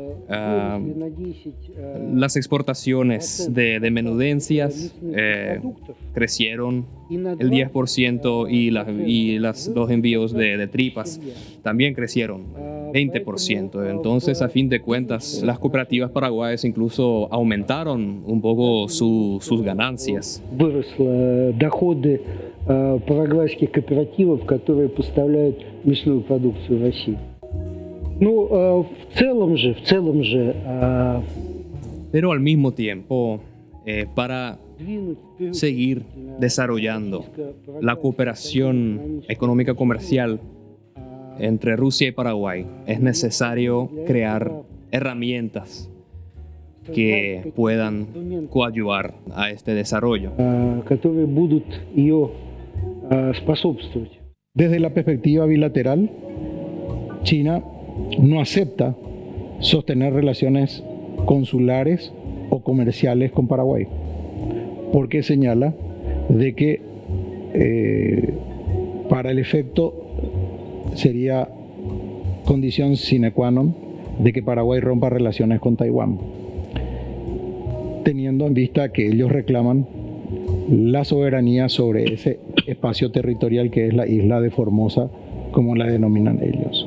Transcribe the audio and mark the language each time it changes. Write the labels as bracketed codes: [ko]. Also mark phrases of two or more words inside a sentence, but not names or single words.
[es] las exportaciones de menudencias crecieron el 10%, y los envíos de tripas también crecieron 20%. Entonces, a fin de cuentas, las cooperativas paraguayas incluso aumentaron un poco sus ganancias. [ru] Выросли доходы парагвайских кооперативов, которые поставляют мясную продукцию в Россию. В целом же. [es] Pero al mismo tiempo, para seguir desarrollando la cooperación económica comercial entre Rusia y Paraguay, es necesario crear herramientas que puedan coadyuvar a este desarrollo. [ru] Которые будут ее способствовать. [es] Desde la perspectiva bilateral, China no acepta sostener relaciones consulares o comerciales con Paraguay, porque señala de que para el efecto sería condición [la] sine qua non [es] de que Paraguay rompa relaciones con Taiwán, teniendo en vista que ellos reclaman la soberanía sobre ese espacio territorial que es la isla de Formosa, como la denominan ellos.